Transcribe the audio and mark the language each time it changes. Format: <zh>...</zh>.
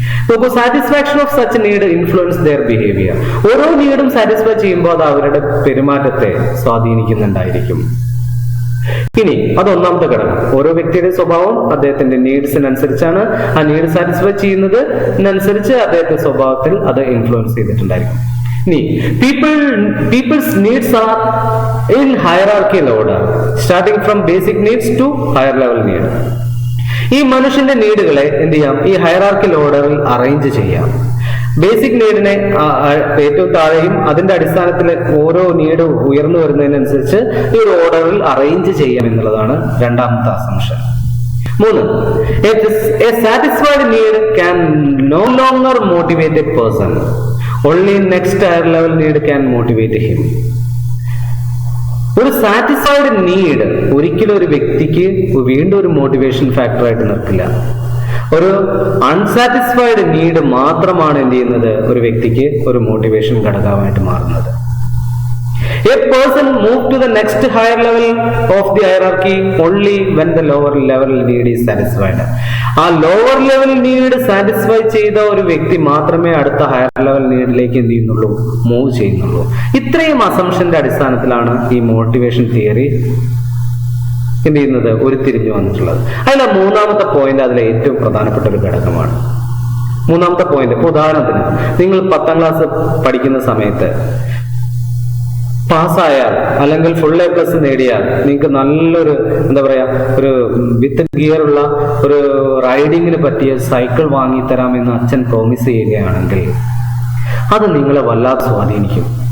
<ml>നോക്കൂ,</ml> <en>Satisfaction of such need influence their behaviour.</en> <ml>ഓരോ നീഡും satisfy ചെയ്യുമ്പോൾ അത് അവരുടെ പെരുമാറ്റത്തെ സ്വാധീനിക്കുന്നുണ്ടായിരിക്കും. ഇനി അതൊന്നാമത്തെ ഘടകം, ഓരോ വ്യക്തിയുടെ സ്വഭാവം അദ്ദേഹത്തിന്റെ നീഡ്സിനനുസരിച്ചാണ്. ആ നീഡ് സാറ്റിസ്ഫൈ ചെയ്യുന്നതിനനുസരിച്ച് അദ്ദേഹത്തിന്റെ സ്വഭാവത്തിൽ അത് ഇൻഫ്ലുവൻസ് ചെയ്തിട്ടുണ്ടായിരിക്കും. ഇനി</ml> <en>people's needs are in hierarchical order, starting from basic needs to higher level need.</en> <ml>ഈ മനുഷ്യന്റെ നീഡുകളെ എന്ത് ചെയ്യാം? ഈ ഹയറാർക്കിൽ ഓർഡറിൽ അറേഞ്ച് ചെയ്യാം. ബേസിക് നീഡിനെ ഏറ്റവും താഴെയും അതിന്റെ അടിസ്ഥാനത്തിൽ ഓരോ നീഡ് ഉയർന്നു വരുന്നതിനനുസരിച്ച് ഈ ഒരു ഓർഡറിൽ അറേഞ്ച് ചെയ്യാം എന്നുള്ളതാണ് രണ്ടാമത്തെ assumption. 3.</ml> <en>A satisfied need can no longer motivate a person. Only next higher level need can motivate him.</en> <ml>ഒരു സാറ്റിസ്ഫൈഡ് നീഡ് ഒരിക്കലും ഒരു വ്യക്തിക്ക് വീണ്ടും ഒരു മോട്ടിവേഷൻ ഫാക്ടർ ആയിട്ട് നിൽക്കില്ല. ഒരു അൺസാറ്റിസ്ഫൈഡ് നീഡ് മാത്രമാണ് എന്ത് ചെയ്യുന്നത്? ഒരു വ്യക്തിക്ക് ഒരു മോട്ടിവേഷൻ ഘടകമായിട്ട് മാറുന്നത്.</ml> <en>A person move to the next higher level of the hierarchy only when the lower level need is satisfied.</en> <ml>ആ ലോവർ ലെവൽ നീഡ് സാറ്റിസ്ഫൈ ചെയ്ത ഒരു വ്യക്തി മാത്രമേ അടുത്ത ഹയർ ലെവൽ നീഡിലേക്ക് എന്ത് ചെയ്യുന്നുള്ളൂ? മൂവ് ചെയ്യുന്നുള്ളൂ. ഇത്രയും അസംഷന്റെ അടിസ്ഥാനത്തിലാണ് ഈ മോട്ടിവേഷൻ തിയറി എന്ത് ചെയ്യുന്നത്? ഉരുത്തിരിഞ്ഞു വന്നിട്ടുള്ളത്. അതിലെ മൂന്നാമത്തെ പോയിന്റ് അതിലെ ഏറ്റവും പ്രധാനപ്പെട്ട ഒരു ഘടകമാണ്. മൂന്നാമത്തെ പോയിന്റ്, ഇപ്പൊ ഉദാഹരണത്തിന് നിങ്ങൾ 10ാം ക്ലാസ് പഠിക്കുന്ന സമയത്ത് പാസ്സായാൽ അല്ലെങ്കിൽ ഫുൾ A+ നേടിയാൽ നിങ്ങൾക്ക് നല്ലൊരു എന്താ പറയാ ഒരു വിത്ത് ഗിയർ ഉള്ള ഒരു റൈഡിങ്ങിന് പറ്റിയ സൈക്കിൾ വാങ്ങിത്തരാമെന്ന് അച്ഛൻ പ്രോമിസ് ചെയ്യുകയാണെങ്കിൽ അത് നിങ്ങളെ വല്ലാതെ സ്വാധീനിക്കും.</ml>